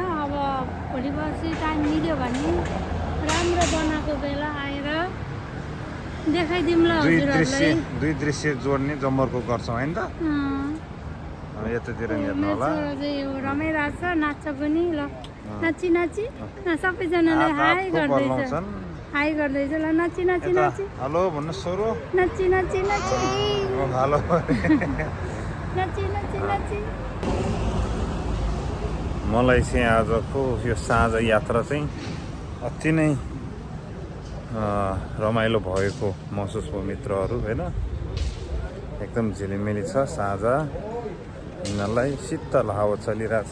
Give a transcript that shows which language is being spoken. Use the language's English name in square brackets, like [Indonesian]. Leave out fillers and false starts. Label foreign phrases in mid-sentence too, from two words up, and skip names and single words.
[Nepali] अब भोलि पर्सि टाइम मिल्यो भने राम्रो बनाएको बेला आएर देखाइदिउँला हजुरहरूलाई। दुई दृश्य जोड्ने जमर्को गर्छौँ होइन त? यतातिर हेर्नु होला। मेरो चाहिँ यो रमाइरहेको छ, नाच्छ पनि। ल नाची नाची सबैजनालाई हाई गर्दैछ, हाई गर्दैछ। ल नाची नाची नाची, हेलो भन्नु सोरो, नाची नाची नाची, हेलो नाची नाची नाची। मलाई चाहिँ आजको यो साँझ यात्रा चाहिँ अति नै रमाइलो भएको महसुस भयो मित्रहरू होइन। एकदम झिलिमिली छ साँझ, यिनीहरूलाई शीतल हावा चलिरहेछ।